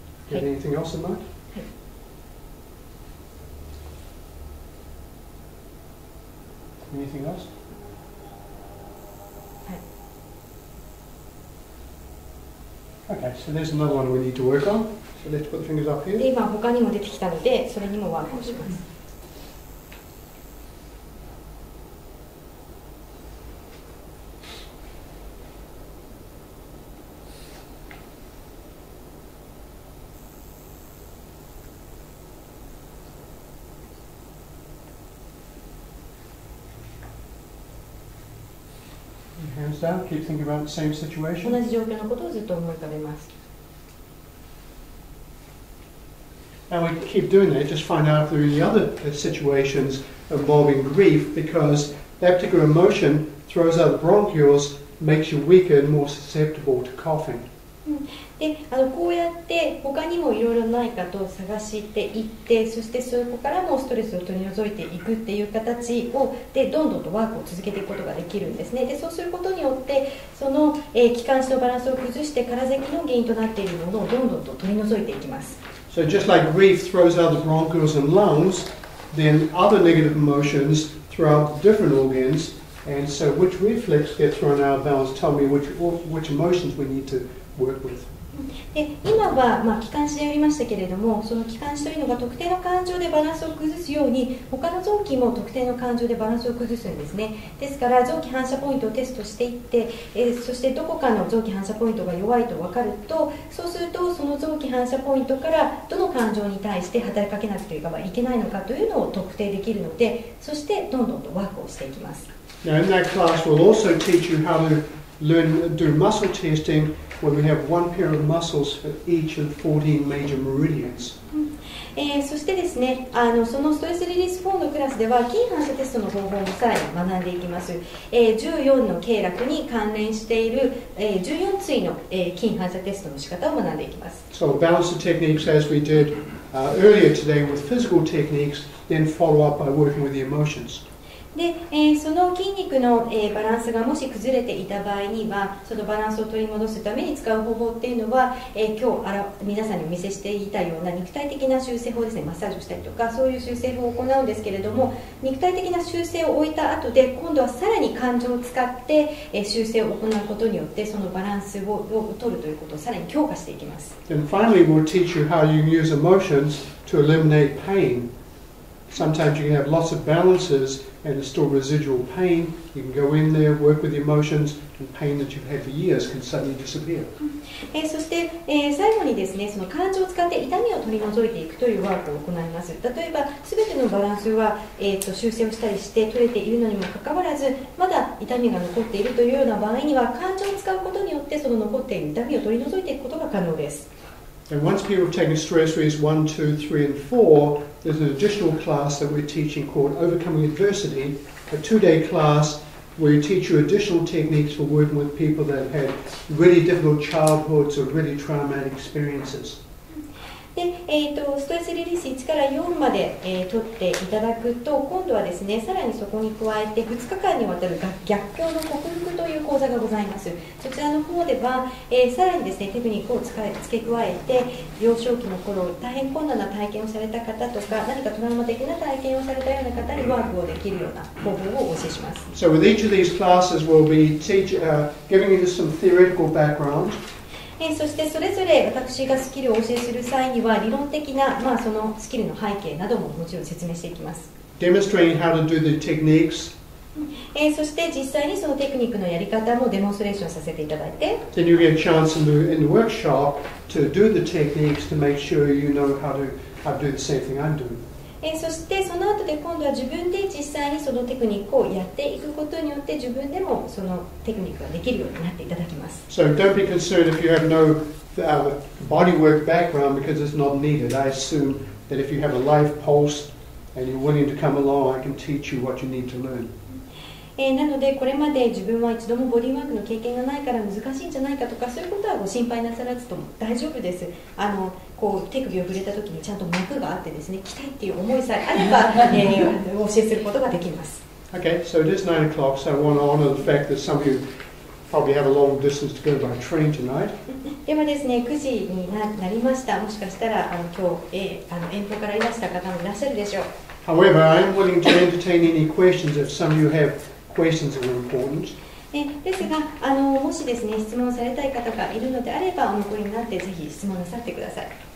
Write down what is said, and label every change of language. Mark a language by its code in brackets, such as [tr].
[en] Get anything else in mind? Anything else? Okay, so there's another one we need to work on. So let's put the fingers up で here. [ja] 今他にも出てきたので、それにもワークをします。 [en] Hands down, keep thinking about the same situation. [ja] じ状況のことをずっと思い浮かべます。 [en] And we keep doing that, just find out if there are any other situations involving grief, because that particular emotion throws out the bronchioles, makes you weaker and more susceptible to coughing. [ja] でこうやって他にもいろいろないかと探していって、そしてそこからもストレスを取り除いていくっていう形でどんどんとワークを続けていくことができるんですね。でそうすることによってその、気管支のバランスを崩して空咳の原因となっているものをどんどんと取り除いていきます。 [en] So just like grief throws out the bronchioles and lungs, then other negative emotions throw out different organs, and so which reflex get thrown out of balance tell me which emotions we need to work with. [ja] で今は、気管支でやりましたけれども、その気管支というのが特定の感情でバランスを崩すように他の臓器も特定の感情でバランスを崩すんですね。ですから臓器反射ポイントをテストしていって、そしてどこかの臓器反射ポイントが弱いと分かると、そうするとその臓器反射ポイントからどの感情に対して働きかけなくてはいけないのかというのを特定できるので、そしてどんどんとワークをしていきます。 [en] Now in that class we'll also teach you how to learn do muscle testing when we have one pair of muscles for each of 14 major meridians. [ja] そしてですね、そのストレスリリース4のクラスでは筋反射テストの方法もさらに学んでいきます。 14の経絡に関連している、14対の、筋反射テストの仕方を学んでいきます。 [en] So balance the techniques as we did earlier today with physical techniques, then follow up by working with the emotions. [ja] でその筋肉の、バランスがもし崩れていた場合には、そのバランスを取り戻すために使う方法っていうのは、今日皆さんにお見せしていたような肉体的な修正法ですね。マッサージをしたりとかそういう修正法を行うんですけれども、肉体的な修正を終えた後で今度はさらに感情を使って、修正を行うことによってそのバランスを取るということをさらに強化していきます。 [en] And finally we'll teach you how you can use emotions to eliminate pain.Sometimes you can have lots of balances and there's still residual pain. You can go in there, work with the emotions, and pain that you've had for years can suddenly disappear. [ja] そして、最後にですね、その感情を使って痛みを取り除いていくというワークを行います。例えば、すべてのバランスは、修正をしたりして取れているのにもかかわらず、まだ痛みが残っているというような場合には、感情を使うことによってその残っている痛みを取り除いていくことが可能です。 [en] And once people have taken stress release 1, 2, 3, and 4, there's an additional class that we're teaching called Overcoming Adversity, a 2-day class where we teach you additional techniques for working with people that have had really difficult childhoods or really traumatic experiences. [ja] でストレスリリース1から4まで、取っていただくと、今度はですね、さらにそこに加えて2日間にわたる逆境の克服という講座がございます。そちらの方では、さらにですね、テクニックを付け加えて、幼少期の頃大変困難な体験をされた方とか、何かトラウマ的な体験をされたような方にワークをできるような方法をお教えします。 [en] So with each of these classes we'll be giving you some theoretical background. [ja] そしてそれぞれ私がスキルをお教えする際には理論的な、そのスキルの背景などももちろん説明していきます。 [en] Demonstrating how to do the techniques. [ja] そして実際にそのテクニックのやり方もデモンストレーションさせていただいて、 [en] Then you get a chance in the workshop to do the techniques to make sure you know how to do the same thing I'm doing. [ja] そしてその後で今度は自分で実際にそのテクニックをやっていくことによって自分でもそのテクニックができるようになっていただきます。 [en] So don't be concerned if you have no bodywork background because it's not needed. I assume that if you have a live pulse and you're willing to come along, I can teach you what you need to learn. [ja] なのでこれまで自分は一度もボディーワークの経験がないから難しいんじゃないかとかそういうことはご心配なさらずとも大丈夫です。こう手首を触れた時にちゃんと膜があってですね、来たいっていう思いさえあれば、お教えすることができます。 [en] Okay, so it is 9 o'clock, so I want to honor the fact that some of you probably have a long distance to go by train tonight. [ja] ではですね、9時になりました。もしかしたら今日、遠方からいらした方もいらっしゃるでしょう。 [en] However, I am willing to entertain any questions if some of you have questions that are important. [ja] ですがもしですね、質問されたい方がいるのであればお残りになってぜひ質問なさってください。